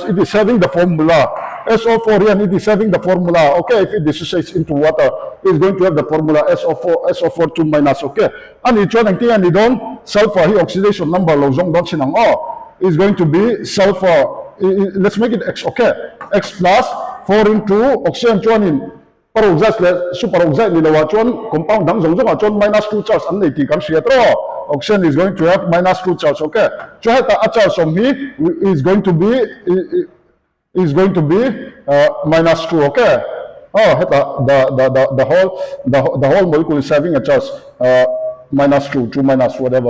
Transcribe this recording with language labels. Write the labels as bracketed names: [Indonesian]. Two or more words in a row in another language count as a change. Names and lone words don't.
[English] It is having the formula SO4 here, it is having the formula. Okay, if it dissociates into water, it's going to have the formula SO4 2 minus. Okay, and each one and don't sulfur here oxidation number is going to be sulfur. Let's make it x. Okay, x plus 4 into oxygen [Mizo] chuanin peroxide superoxide nilawa chuan compound dang zong chuan -2 charge an nei ti kam sia tro. [English] Oxygen is going to have -2 charge. Okay, so [Mizo] heta a [English] charge from here is going to be -2. Okay, heta the whole molecule is having a charge -2 minus whatever.